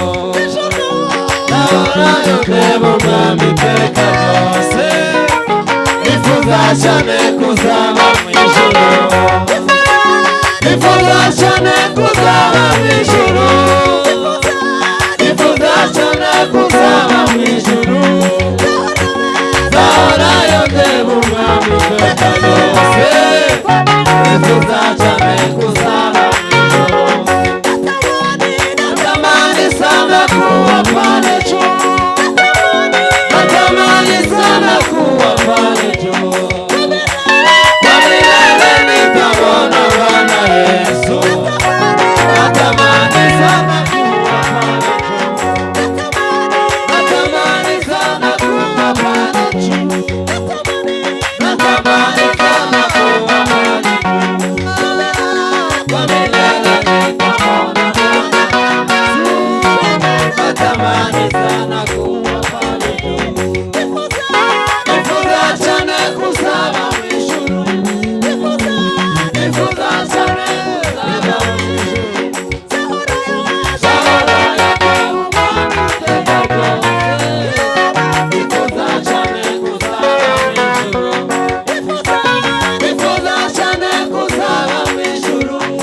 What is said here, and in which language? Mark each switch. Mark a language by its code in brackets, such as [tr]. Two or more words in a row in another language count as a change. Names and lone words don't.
[rw] nahorayo ndeba umwami iteka ryose nifuza cyane kuzaba mu ijuru nifuza cyane kuzaba mu ijuru nifuza cyane kuzaba mu ijuru nahorayo ndeba umwami iteka ryose nifuza cyane [sw] kuzaba kuwa pale juu natamani sana kuwa pale juu kwa milele nitamwona Bwana Yesu natamani sana kuwa pale juu natamani sana kuwa pale juu natamani sana kuwa pale juu kwa milele nitamwona natamani sana kuwa pale juu [rw] nifuza cyane kuzaba mu ijuru nifuza cyane kuzaba mu ijuru zahorayo umwami iteka ryose nifuza cyane kuzaba mu ijuru nifuza cyane kuzaba mu ijuru